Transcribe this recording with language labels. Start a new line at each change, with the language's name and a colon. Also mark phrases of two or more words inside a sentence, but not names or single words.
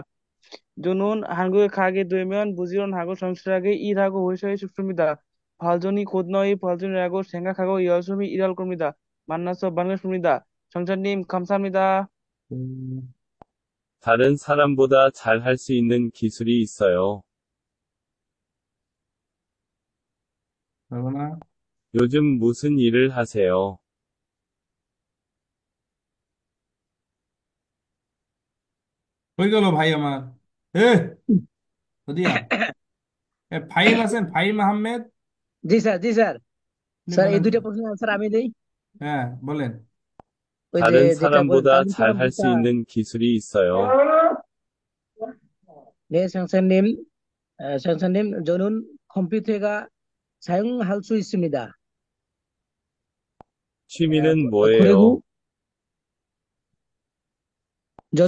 Korean: 저는 한국에 가게 되면 부지런하고 성실하게 일하고 회사에 싶습니다. 발전이 곧 너희 발전이라고 생각하고 열심히 일할 겁니다. 만나서 반갑습니다. 정찬님 감사합니다. 다른 사람보다 잘 할 수 있는 기술이 있어요.
Bangla: পারবো না।
Korean: 요즘 무슨 일을 하세요?
Bangla: হয়ে গেল ভাই আমার। এ ওদিয়া, ফাহিম আছেন? ফাহিম আহমেদ, জি স্যার, জি স্যার। আপনি স্যার এই বলেন তো। দুইটা প্রশ্নের আনসার আমি দেই। হ্যাঁ বলেন। ওই যে
Korean: 다른
Bangla: যেটা
Korean: 사람보다
Bangla: তানভীর
Korean: 잘
Bangla: সাহেব
Korean: 할 수
Bangla: যেটা,
Korean: 있는 기술이 있어요. 네 선생님 저는 컴퓨터가 사용할 수 있습니다. 취미는 그리고 뭐예요? 저는